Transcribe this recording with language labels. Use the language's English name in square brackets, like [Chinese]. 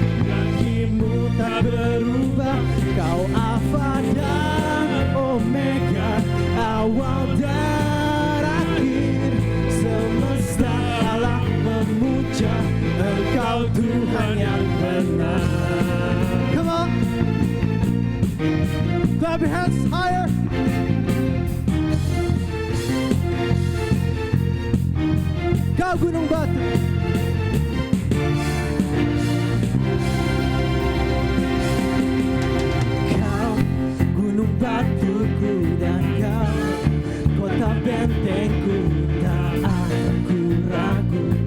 [Indonesian] Janjimu tak berubah. Kau Alfa dan Omega, awal dan akhir. Semesta alam memuja Engkau Tuhan yang benar. [English] Come on, clap your hands higher. [Indonesian] Kau gunung batu, kau gunung batuku dan kau kota bentengku, tak akan ku ragu.